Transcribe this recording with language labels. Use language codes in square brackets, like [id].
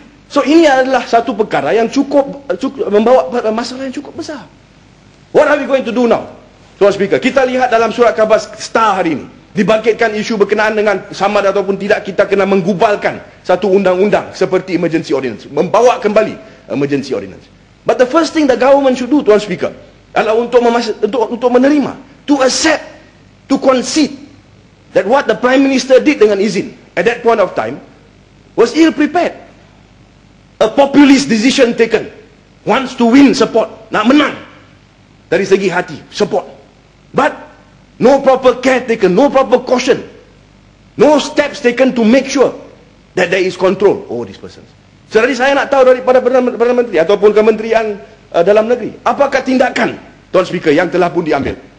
[ms] So ini adalah satu perkara yang cukup membawa masalah yang cukup besar. [en] What are we going to do now? [ms] Tuan Speaker, kita lihat dalam surat khabar Star hari ini, dibangkitkan isu berkenaan dengan sama ataupun tidak kita kena menggubalkan satu undang-undang seperti emergency ordinance, membawa kembali emergency ordinance. [en] But the first thing the government should do, Tuan Speaker, [ms] adalah untuk menerima, [en] to accept, to concede that what the Prime Minister did dengan izin at that point of time was ill-prepared. A populist decision taken, wants to win support, [ms] nak menang dari segi hati, [en] support. But no proper care taken, no proper caution, no steps taken to make sure that there is control over these persons. [ms] Jadi saya nak tahu daripada Perdana Menteri ataupun Kementerian Dalam Negeri, apakah tindakan, Tuan Speaker, yang telah pun diambil?